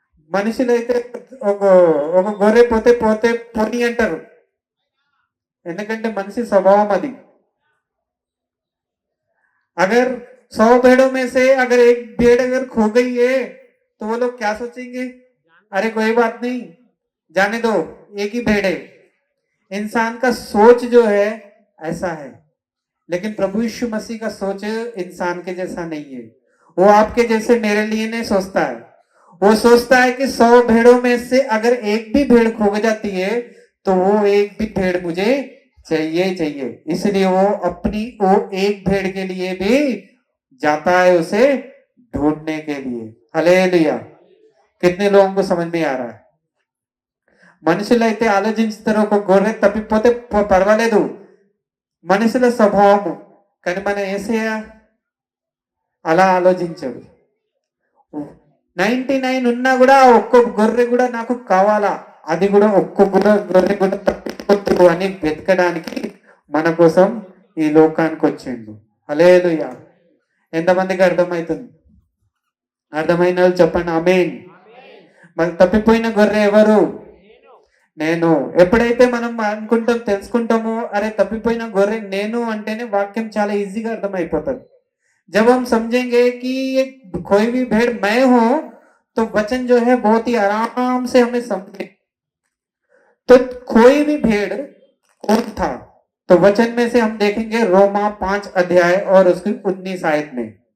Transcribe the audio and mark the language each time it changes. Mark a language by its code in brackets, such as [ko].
[te] మనుషులైతే ఒక గొర్రె పోతే పోని అంటారు, ఎందుకంటే మనిషి స్వభావం అది। [hi] अगर 100 भेड़ों में से अगर एक भेड़ अगर खो गई है तो वो लोग क्या सोचेंगे? अरे कोई बात नहीं, जाने दो, एक ही भेड़ है। इंसान का सोच जो है ऐसा है, लेकिन प्रभु यीशु मसीह का सोच इंसान के जैसा नहीं है। वो आपके जैसे मेरे लिए नहीं सोचता है। वो सोचता है कि 100 भेड़ों में से अगर एक भी भेड़ खो जाती है तो वो एक भी भेड़ मुझे चाहिए। इसलिए वो अपनी वो एक भेड़ के लिए भी जाता है, उसे ढूंढने के लिए। हालेलुया। कितने लोगों को समझ में आ रहा है? [te] మనుషులైతే ఆలోచించుతారు, ఒక గొర్రె తప్పిపోతే పర్వాలేదు, మనుషుల స్వభావము. కానీ మన యేసయ్య అలా ఆలోచించాడు. 99 ఉన్నా కూడా ఒక్క గొర్రె కూడా నాకు కావాలా, అది కూడా ఒక్క గొర్రె కూడా తప్పిపోతుంది అని వెతకడానికి మన కోసం ఈ లోకానికి వచ్చిండు. హల్లెలూయా. ఎంతమందికి అర్థమవుతుంది? అర్థమైన వాళ్ళు చెప్పండి ఆమేన్. మరి తప్పిపోయిన గొర్రె ఎవరు? నేను. ఎప్పుడైతే మనం అనుకుంటాం, తెలుసుకుంటామో అరే తప్పిపోయిన గొర్రె నేను అంటేనే వాక్యం చాలా ఈజీగా అర్థమైపోతుంది। [hi] जब हम समझेंगे कि ये कोई भी भेड़ मैं हूं तो वचन जो है बहुत ही आराम से हमें समझे। तो कोई भी भेड़ कौन था? तो वचन में से हम देखेंगे रोमा 5 अध्याय और उसकी 19 आयत में।